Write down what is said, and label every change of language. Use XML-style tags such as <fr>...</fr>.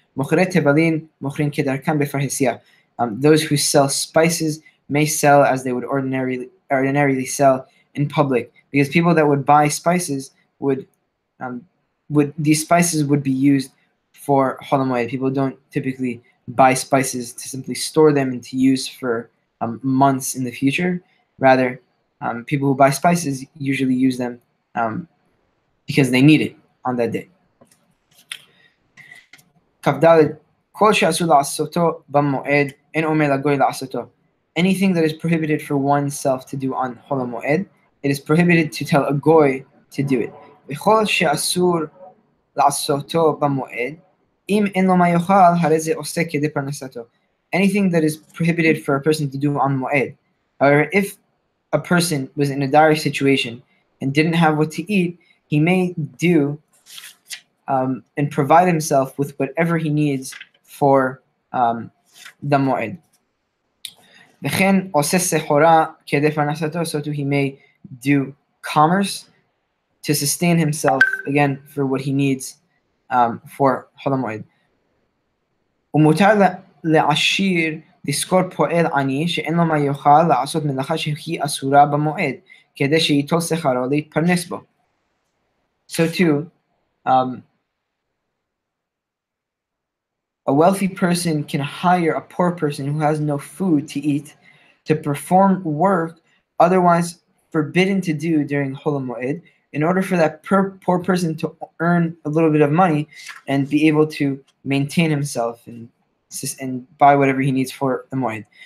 <en>Those who sell spices may sell as they would ordinarily sell in public, because people that would buy spices these spices would be used for Chol HaMoed. People don't typically buy spices to simply store them and to use for months in the future. Rather, people who buy spices usually use them because they need it on that day.</en> <he>כ"ד כל שאסור לעשותו במועד אין אומר לגוי לעשותו.</he> <en>Anything that is prohibited for oneself to do on Chol HaMoed, it is prohibited to tell a goy to do it.</en> <he>וכל שאסור לעשותו במועד, אם אין לו מה יאכל, הרי זה עושה כדי פרנסתו.</he> <en>Anything that is prohibited for a person to do on Moed. However, if a person was in a dire situation and didn't have what to eat, he may do and provide himself with whatever he needs for the Moed.</en> <he>וכן עושה סחורה כדי פרנסתו,</he> <en>so too he may do commerce to sustain himself, again, for what he needs for חול המועד.</en> <he>ומותר לעשיר לזכור פועל עני שאין לו מה יאכל לעשות מלאכה שהיא אסורה במועד, כדי שייטול שכרו להתפרנס בו.</he> <en>So too, a wealthy person can hire a poor person who has no food to eat to perform work otherwise forbidden to do during Chol HaMoed, in order for that poor person to earn a little bit of money and be able to maintain himself and buy whatever he needs for the Moed.</en>